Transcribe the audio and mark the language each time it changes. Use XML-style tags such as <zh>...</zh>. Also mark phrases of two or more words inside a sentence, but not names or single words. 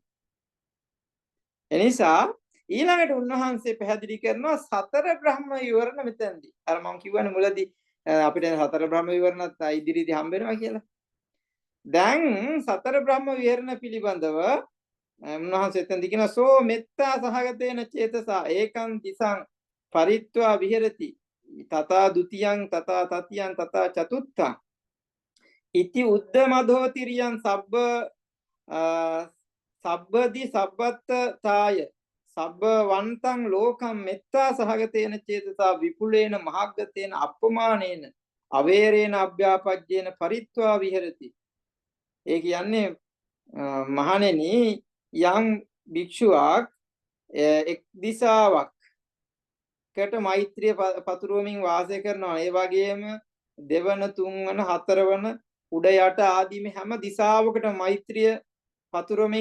<si>එනිසා ඊළඟට උන්වහන්සේ පැහැදිලි කරනවා 4 බ්‍රහ්ම විවරණ මෙතනදී. අර මම කියවනේ මුලදී අපිට 4 බ්‍රහ්ම විවරණත් ඉදිරියේදී හම්බ වෙනවා කියලා. දැන් 4 බ්‍රහ්ම විහරණ පිළිබඳව උන්වහන්සේ එතනදී කියනවා</si> <pi>සෝ මෙත්තා සහගතේන චේතසා ඒකං දිසං පරිත්වා විහෙරති තථා ဒ ුතියං තථා තතියං තථා චතුත්ථං ඉති උද්දමදෝ තිරියං සබ්බ සබ්බදි සබ්බත්තාය සබ්බ වන්තං ලෝකම් මෙත්තා සහගතේන චේතසා විපුලේන මහග්ගතේන අප්පමානේන අවේරේන අභ්‍යාපජ්ජේන පරිත්වා විහෙරති.</pi> <si>ඒ කියන්නේ මහණෙනි යම් භික්ෂුවක් එක් දිසාවකට මෛත්‍රිය පතුරවමින් වාසය කරනවා. ඒ වගේම දෙවන, තුන්වන, හතරවන, උඩ යට ආදී මේ හැම දිසාවකට මෛත්‍රිය පතුරවමින්</si>